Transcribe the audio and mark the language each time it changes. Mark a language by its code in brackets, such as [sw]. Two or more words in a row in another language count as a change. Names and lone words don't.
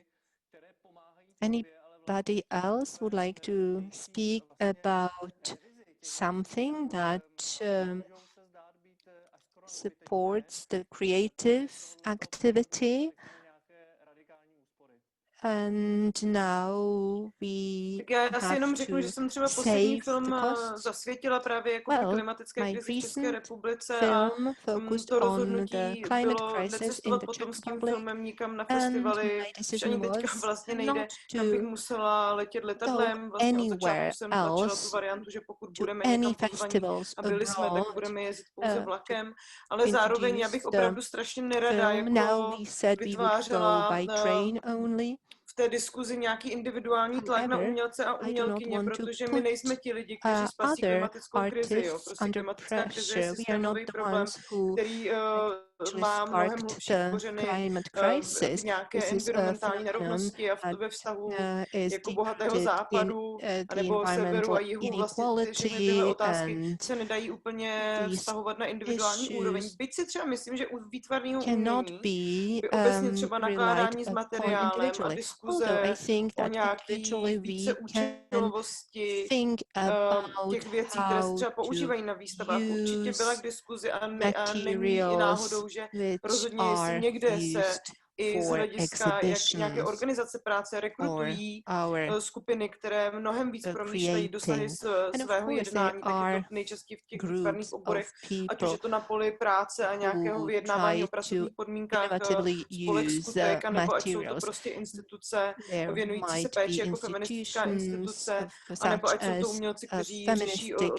[en] Anybody else would like to speak about something that supports the creative activity? And now we [cs] tak já si jenom [en] have [cs] řeknu, že jsem třeba [en] to [cs] poslední [en] save [cs] film [en] the costs. [cs] zasvětila právě jako [en] Well, [cs] klimatické [en] my [cs] krizi v České [en] recent [cs] republice [en] film [cs] a [en] focused [cs] to [en] on the [cs] rozhodnutí [en] climate [cs] bylo [en] crisis in [cs] necestovat [en] the [cs] potom [en] Czech [cs] s tím [en] Republic, [cs] filmem nikam na [en] and [cs] festivaly, [en] my [cs] že [en] decision [cs] ani teďka [en] was [cs] vlastně nejde, [en] not [cs] kam bych to musela letět letadlem. Vlastně od začátku [en] anywhere [cs] jsem tlačila tu [en] else [cs] variantu, že pokud to budeme [en] any [cs] někam pozvaní [en] festivals [cs] a byli jsme, tak [en] abroad [cs] budeme jezdit pouze [en] to [cs] vlakem, ale zároveň já bych [en] introduce [cs] opravdu strašně nerada [en] film. Now [cs] jako [en] we said we would go [cs] vytvářela [en] by train only. [cs] v té diskuzi nějaký individuální tlak na [en] However, [cs] umělce a [en] I do not [cs] umělkyně, [en] want to [cs] protože my [en] put [cs] nejsme ti lidi, kteří spasí [en] other [cs] klimatickou krizi. Jo. [en] artists [cs] Prostě [en] under [cs] klimatická krize je [en] pressure. We are not [cs] systémový [en] the [cs] problém, [en] ones who [cs] který [en] actually [cs] má mnohem [en] sparked [cs] hlubší [en] the [cs] kořeny [en] climate [cs] v [en] crisis. [cs] nějaké [en] This is a [cs] environmentální [en] phenomenon [cs] nerovnosti a [en] that [cs] ve vztahu [en] is [cs] jako bohatého [en] deep-rooted in [cs] západu [en] the [cs] anebo severu [en] environmental [cs] a jihu. Vlastně všechny tyhle [en] inequality, [cs] otázky [en] and [cs] se nedají úplně [en] these [cs] vztahovat na individuální úroveň. [en] issues [cs] Byť si třeba myslím, že u výtvarného [en] cannot [cs] umění [en] be [cs] by obecně třeba [en] relied [cs] nakládání s [en] upon [cs] materiálem a [en] individually. [cs] diskuze [en] Although I think [cs] o [en] that [cs] nějaký [en] individually [cs] více [en] we can [cs] účelovosti [en] think about [cs] těch věcí, které se [en] how [cs] třeba [en] to [cs] používají na výstavách, určitě byla k [en] use [cs] diskuzi a není i [en] materials [cs] náhodou, že [en] which [cs] rozhodně jestli [en] are [cs] někde se [en] used [cs] i z [en] for [cs] hlediska nějaké [en] exhibitions [cs] organizace práce [en] or [cs] rekrutují [en] our [cs] skupiny, které mnohem víc promýšlejí dosahy [en] creating. And of [cs] svého [en] course there [cs] jednání, tak je [en] are [cs] to nejčastěji v těch výtvarných [en] groups [cs] oborech, [en] of [cs] ať už je [en] people [cs] to na poli práce a nějakého [en] who [cs] vyjednávání [en] try [cs] o [en] to [cs] pracovních podmínkách, [en] innovatively [cs] spolek [en] use [cs] Skutek, anebo ať jsou to [en] materials. [cs] prostě instituce [en] There [cs] věnující se [en] might [cs] péči [en] be [cs] jako feministická [en] institutions [cs] instituce, anebo [en] such [cs] ať jsou to [en] as [cs] umělci, [en] a [cs] kteří řeší [en] feministic